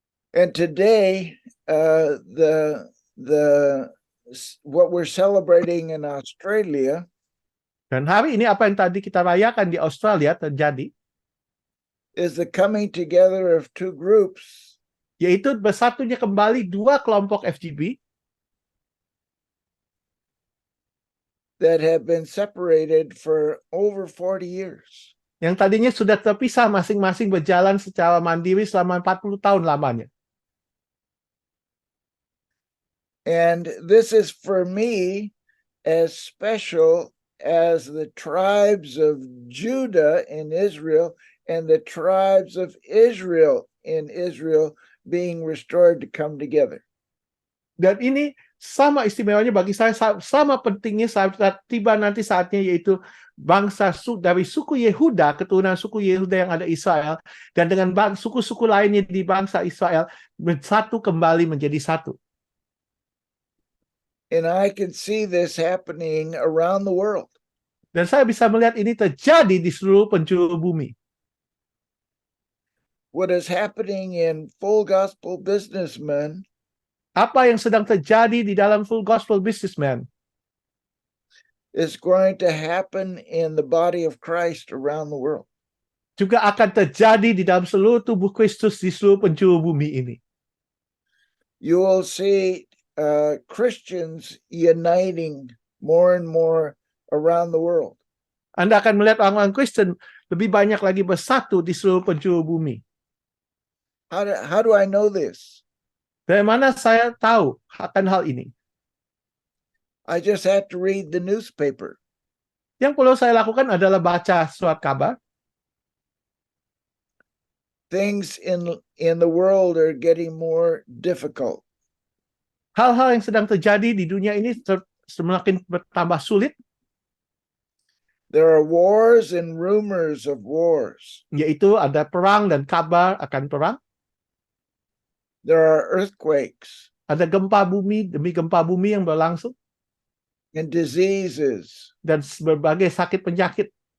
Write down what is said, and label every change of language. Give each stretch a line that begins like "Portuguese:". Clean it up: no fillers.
English: And today, what we're celebrating in Australia
Indonesian: Dan hari ini apa yang tadi kita rayakan di Australia terjadi,
English: is the coming together of two groups
Indonesian: yaitu bersatunya kembali dua kelompok FGB
English: that have been separated for over 40 years.
Indonesian: yang tadinya sudah terpisah masing-masing berjalan secara mandiri selama 40 tahun lamanya.
English: And this is for me as special as the tribes of Judah in Israel and the tribes of Israel in Israel being restored to come together.
Indonesian: Dan ini sama istimewanya bagi saya, sama pentingnya saat tiba nanti saatnya, yaitu bangsa dari suku Yehuda, keturunan suku Yehuda yang ada Israel, dan dengan suku-suku lainnya di bangsa Israel bersatu kembali menjadi satu.
English: And I can see this happening around the world.
Indonesian: Dan saya bisa melihat ini terjadi di seluruh penjuru bumi.
English: What is happening in Full Gospel Businessmen
Indonesian: Apa yang sedang terjadi di dalam Full Gospel Businessman
English: is going to happen in the body of Christ around the world.
Indonesian: juga akan terjadi di dalam seluruh tubuh Kristus di seluruh penjuru bumi ini.
English: You will see Christians uniting more and more around the world.
Indonesian: Anda akan melihat orang-orang Kristen lebih banyak lagi bersatu di seluruh penjuru bumi.
English: How do I know this?
Indonesian: Dari mana saya tahu akan hal ini?
English: I just have to read the newspaper.
Indonesian: Yang perlu saya lakukan adalah baca surat kabar.
English: Things in the world are getting more difficult.
Indonesian: Hal-hal yang sedang terjadi di dunia ini semakin bertambah sulit,
English: There are wars and rumors of wars.
Indonesian: yaitu ada perang dan kabar akan perang.
English: There are earthquakes
Indonesian: Ada gempa bumi demi gempa bumi yang berlangsung,
English: and diseases.
Indonesian: dan berbagai sakit penyakit.